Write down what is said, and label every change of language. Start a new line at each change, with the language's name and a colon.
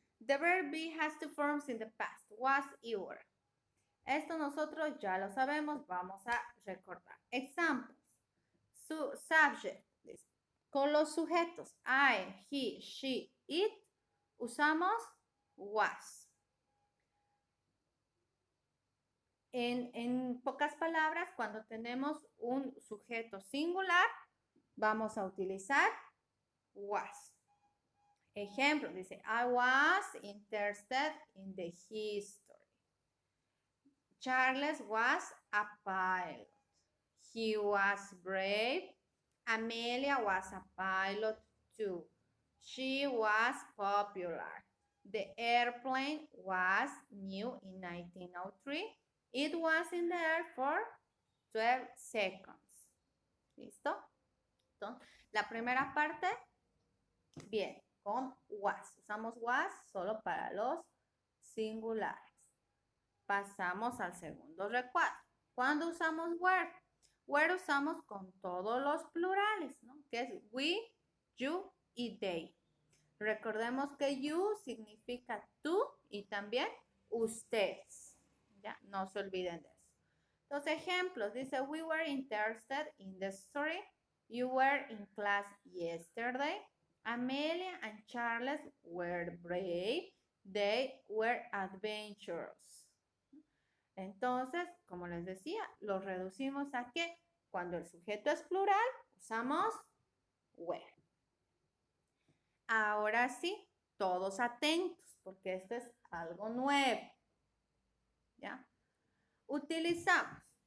English: The verb be has two forms in the past. Was y were.
Spanish: Esto nosotros ya lo sabemos. Vamos a recordar. Examples. Subject. Dice. Con los sujetos I, he, she, it, usamos was. En pocas palabras, cuando tenemos un sujeto singular, vamos a utilizar was. Ejemplo, dice,
English: I was interested in the history. Charles was a pilot. He was brave. Amelia was a pilot too. She was popular. The airplane was new in 1903. It was in the air for 12 seconds.
Spanish: ¿Listo? Entonces, la primera parte, bien, con was. Usamos was solo para los singulares. Pasamos al segundo recuadro. ¿Cuándo usamos were? Were usamos con todos los plurales, ¿no? Que es we, you y they. Recordemos que you significa tú y también ustedes. ¿Ya? No se olviden de eso. Los ejemplos, dice,
English: we were interested in the story. You were in class yesterday. Amelia and Charles were brave. They were adventurous.
Spanish: Entonces, como les decía, lo reducimos a que cuando el sujeto es plural, usamos were. Ahora sí, todos atentos, porque esto es algo nuevo. ¿Ya? Utilizamos.